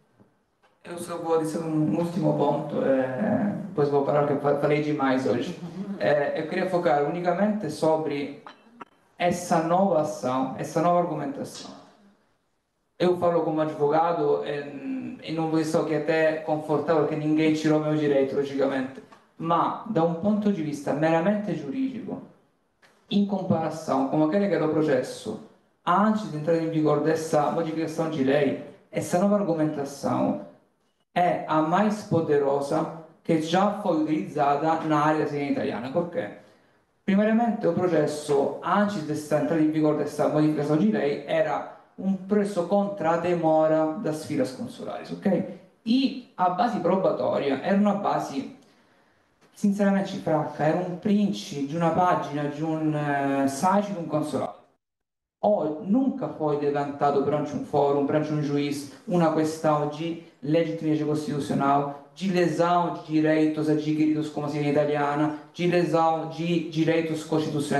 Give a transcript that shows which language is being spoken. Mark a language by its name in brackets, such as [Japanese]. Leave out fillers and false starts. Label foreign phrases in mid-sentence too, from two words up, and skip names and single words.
[Portuguese] Eu só vou dizer um último ponto, depois vou parar porque falei demais hoje. Eu queria focar unicamente sobre essa nova ação, essa nova argumentação. Eu falo como advogado e não estou aqui até confortável que ninguém tirou meu direito, logicamente, [Italian] ma da un punto di vista meramente giuridico, [Portuguese] in comparação com aquele que era o processo antes de entrar em vigor dessa modificação de lei, essa nova argumentação é a mais poderosa que já foi utilizzata na área [Italian] civile italiana. [Portuguese] Perché? Primariamente o processo, antes [Italian] di entrare in vigore [Portuguese] dessa modificação de lei, era um processo contra a demora das filas consulares, ok? E a base probatoria era uma base sinceramente fraca, era um print de uma página de um site de um consulado. Nunca foi levantado perante um fórum, perante um juiz, uma questão de legitimidade constitucional, de lesão de direitos adquiridos como cidadania italiana, de lesão de direitos constitucionais.